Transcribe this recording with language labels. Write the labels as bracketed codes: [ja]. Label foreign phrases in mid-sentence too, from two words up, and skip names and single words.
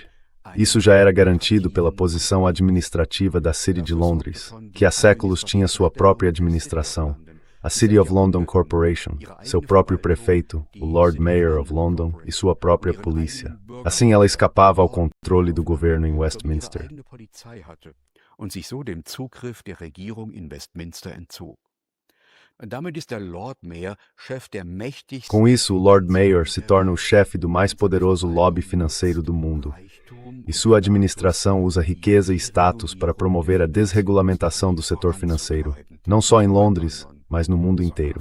[pt] Isso já era garantido pela posição administrativa da City de Londres, que há séculos tinha sua própria administração, a City of London Corporation, seu próprio prefeito, o Lord Mayor of London e sua própria polícia. Assim ela escapava ao controle do governo em Westminster. [de] Und sich so dem Zugriff der Regierung in Westminster entzog. [pt] Com isso, o Lord Mayor se torna o chefe do mais poderoso lobby financeiro do mundo, e sua administração usa riqueza e status para promover a desregulamentação do setor financeiro, não só em Londres, mas no mundo inteiro.